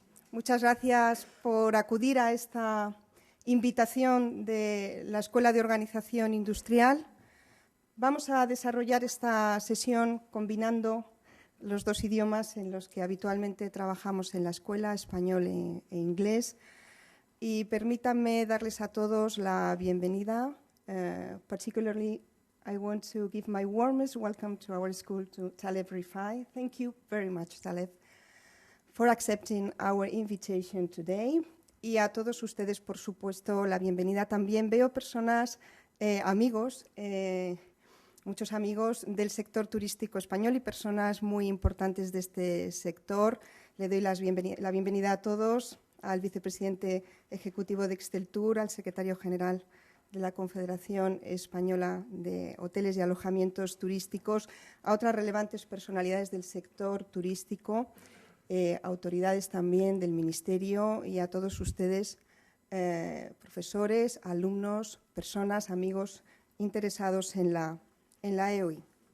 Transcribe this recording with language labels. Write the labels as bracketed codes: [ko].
[es] Muchas gracias por acudir a esta invitación de la Escuela de Organización Industrial. Vamos a desarrollar esta sesión combinando los dos idiomas en los que habitualmente trabajamos en la escuela, español e inglés. Y permítanme darles a todos la bienvenida. [en] Particularly, I want to give my warmest welcome to our school, to Taleb Rifai. Thank you very much, Taleb, for accepting our invitation today. [es] Y a todos ustedes, por supuesto, la bienvenida también. Veo personas, amigos, muchos amigos del sector turístico español y personas muy importantes de este sector. Le doy la bienvenida a todos, al vicepresidente ejecutivo de Exceltur, al secretario general de la Confederación Española de Hoteles y Alojamientos Turísticos, a otras relevantes personalidades del sector turístico, autoridades también del Ministerio y a todos ustedes, profesores, alumnos, personas, amigos interesados en la EOI.